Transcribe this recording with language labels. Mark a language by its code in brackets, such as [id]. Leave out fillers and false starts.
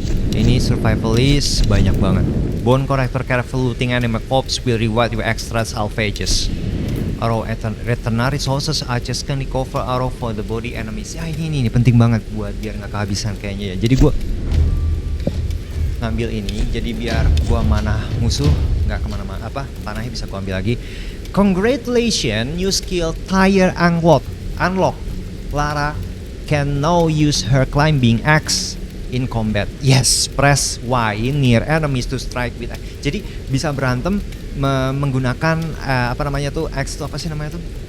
[id] Ini survivalist banyak banget. [en] Bone collector careful looting enemy corpse will reward you extra salvages. Arrow return resources archers can recover arrow for the body enemies. [id] Ya ini penting banget buat biar nggak kehabisan kayaknya ya. Jadi gua ngambil ini jadi biar gua mana musuh nggak kemana-mana panahnya bisa gua ambil lagi. [en] Congratulations, new skill tire unlock. Lara can now use her climbing axe in combat. Yes, press Y near enemies to strike with axe. [id] Jadi bisa berantem menggunakan axe itu apa sih namanya tuh?